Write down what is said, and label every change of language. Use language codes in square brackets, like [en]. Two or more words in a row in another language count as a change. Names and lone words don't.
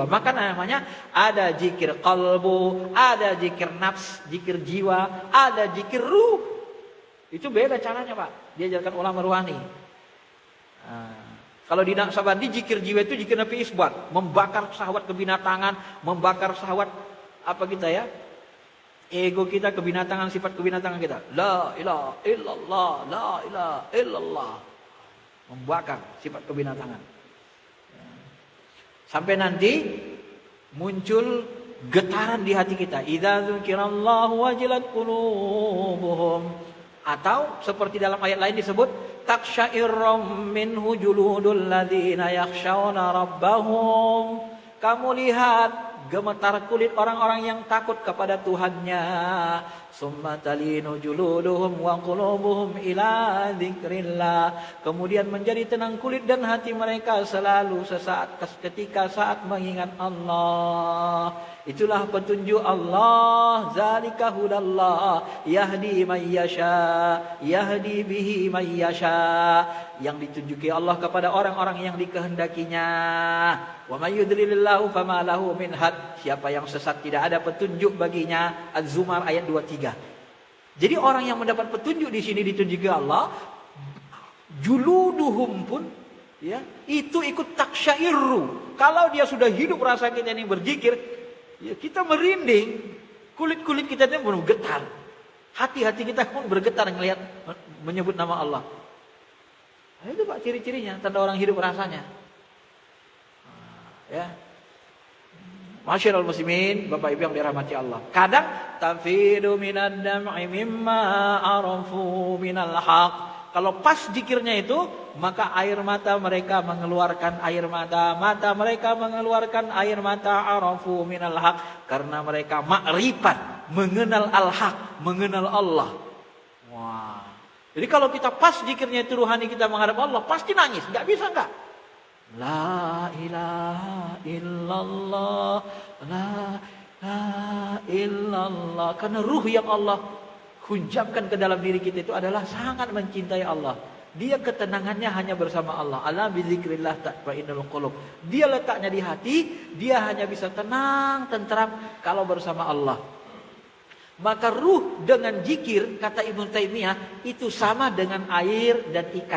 [id] Maka namanya ada zikir kalbu, ada zikir nafs, zikir jiwa, ada zikir ruh. Itu beda caranya Pak, diajarkan ulama ruhani. Kalau di Naqsabandi zikir jiwa itu zikir Nabi Isbat, membakar syahwat kebinatangan, membakar syahwat apa kita ya? Ego kita, kebinatangan, sifat kebinatangan kita. [ar] لا إله إلا الله، لا إله إلا الله. [id] Membakar sifat kebinatangan. Sampai nanti muncul getaran di hati kita. [ar] إذا ذكر الله وجلت قلوبهم. [id] Atau seperti dalam ayat lain disebut [ar] تقشعر منه جلود الذين يخشون ربهم. [id] Kamu lihat gemetar kulit orang-orang yang takut kepada Tuhannya. [ar] ثم تلين جلودهم وقلوبهم إلى ذكر الله. [id] Kemudian menjadi tenang kulit dan hati mereka selalu sesaat ketika saat mengingat Allah. Itulah petunjuk Allah, [ar] ذلك هدى الله يهدي من يشاء يهدي به من يشاء. [id] Yang ditunjuki Allah kepada orang-orang yang dikehendakinya. [ar] ومن يضلل الله فما له من هاد. [id] Siapa yang sesat tidak ada petunjuk baginya. Az-Zumar ayat 23. Jadi orang yang mendapat petunjuk di sini ditunjuki Allah, Juluduhum pun ya, itu ikut taksyairu. Kalau dia sudah hidup rasa kita ini berzikir, ya kita merinding. Kulit-kulit kita ini bergetar. Hati-hati kita pun bergetar melihat menyebut nama Allah. Nah, itu Pak ciri-cirinya, tanda orang hidup rasanya. Ya. [ar] معاشر المسلمين, [id] Bapak Ibu yang dirahmati Allah. Kadang [ar] تفيض من الدمع مما عرفوا من الحق. [id] Kalau pas zikirnya itu, maka air mata mereka mengeluarkan air mata, mata mereka mengeluarkan air mata, [ar] عرفوا من الحق, [id] karena mereka makrifat, mengenal al-haq, mengenal Allah. Wah. Jadi kalau kita pas zikirnya itu ruhani kita menghadap Allah, pasti nangis, enggak bisa enggak? [ar] لا إله إلا الله، لا إله إلا الله. [id] Karena ruh yang Allah hunjamkan ke dalam diri kita itu adalah sangat mencintai Allah. Dia ketenangannya hanya bersama Allah. [ar] ألا بذكر الله تطمئن القلوب. [id] Dia letaknya di hati, dia hanya bisa tenang, tentram kalau bersama Allah. Maka ruh dengan zikir, kata Ibnu Taimiyah, itu sama dengan air dan ikan.